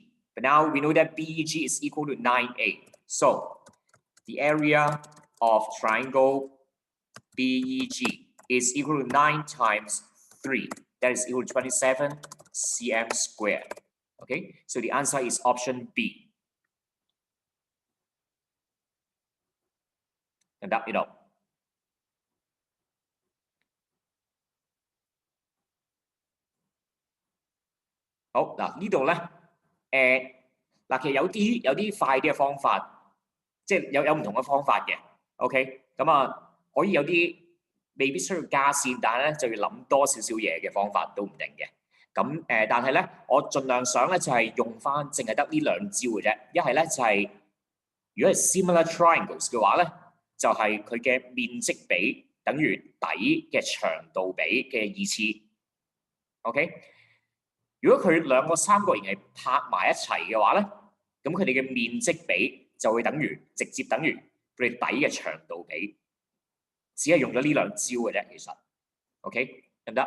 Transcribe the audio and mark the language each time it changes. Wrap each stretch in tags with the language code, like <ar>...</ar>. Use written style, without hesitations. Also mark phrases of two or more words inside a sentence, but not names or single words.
<en>But now we know that BEG is equal to 9A. So the area of triangle BEG is equal to 9 times 3. That is equal to 27 cm square. Okay, so the answer is option B. And that,</en> <yue>好嗱，呢度咧，嗱，其實有啲快啲嘅方法，即係有唔同嘅方法嘅。OK，咁啊，可以有啲未必需要加線，但係咧就要諗多少少嘢嘅方法都唔定嘅。咁但係咧，我盡量想咧就係用翻淨係得呢兩招嘅啫。一係咧就係如果係</yue> <en>similar triangles</en> <yue>嘅話咧，就係佢嘅面積比等於底嘅長度比嘅2次。OK。如果佢兩個三角形係拍埋一齊嘅話咧，咁佢哋嘅面積比就會直接等於佢哋底嘅長度比，只係用咗呢兩招嘅啫，其實 ，OK 得唔得？</yue>